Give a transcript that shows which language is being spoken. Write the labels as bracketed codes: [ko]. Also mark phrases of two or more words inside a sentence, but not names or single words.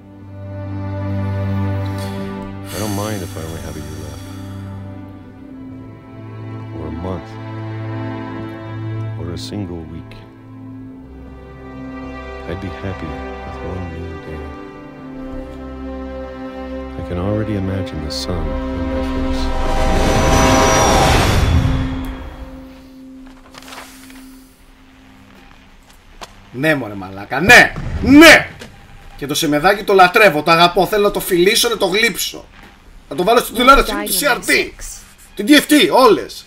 [en] I don't mind if I only have a year left, or a month, or a single week. I'd be happy with one new day. I can already imagine the sun on my face. [el] Ναι μωρέ μαλάκα, ναι, ναι! Και το σεμεδάκι το λατρεύω, το αγαπώ, θέλω να το φιλήσω, να το γλύψω. Να το βάλω στην τηλεόραση, του CRT, την DFT, όλες.